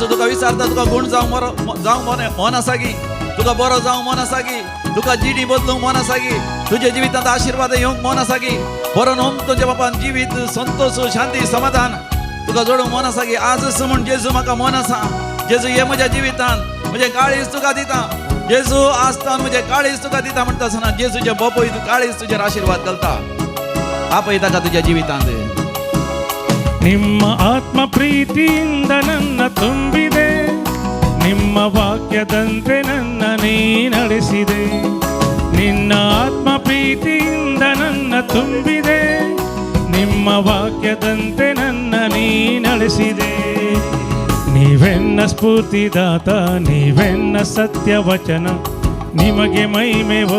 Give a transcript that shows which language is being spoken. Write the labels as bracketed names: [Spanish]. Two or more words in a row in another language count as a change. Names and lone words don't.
[Konkani] तुका विचारता तुका गुण जावंक मन आसा की तुका बरो जावंक मन आसा की तुका जिणी बदलूंक मन आसा की तुज्या जिवितांत आशिर्वाद येवंक मन आसा की बरो न्हू तुज्या बापान जिवीत संतोष शांती समाधान तुका जोडूंक मन आसा की आजच म्हूण जेजू म्हाका मन आसा जेजू हे म्हज्या जिवितांत म्हजें काळीज तुका दिता जेजू आसतान म्हजें काळीज तुका दिता म्हणटा आसतना जेजूचे बापूय काळीज तुजेर आशिर्वाद घालता आपय ताका तुज्या जिवितांत [Kannada] ನಿಮ್ಮ ಆತ್ಮ ಪ್ರೀತಿಯಿಂದ ನನ್ನ ತುಂಬಿದೆ ನಿಮ್ಮ ವಾಕ್ಯದಂತೆ ನನ್ನ ನೀ ನಡೆಸಿದೆ ನಿನ್ನ ಆತ್ಮ ಪ್ರೀತಿಯಿಂದ ನನ್ನ ತುಂಬಿದೆ ನಿಮ್ಮ ವಾಕ್ಯದಂತೆ ನನ್ನ ನೀ ನಡೆಸಿದೆ ನೀವೆನ್ನ ಸ್ಫೂರ್ತಿದಾತ ನೀವೆನ್ನ ಸತ್ಯವಚನ ನಿಮಗೆ ಮಹಿಮೆವೋ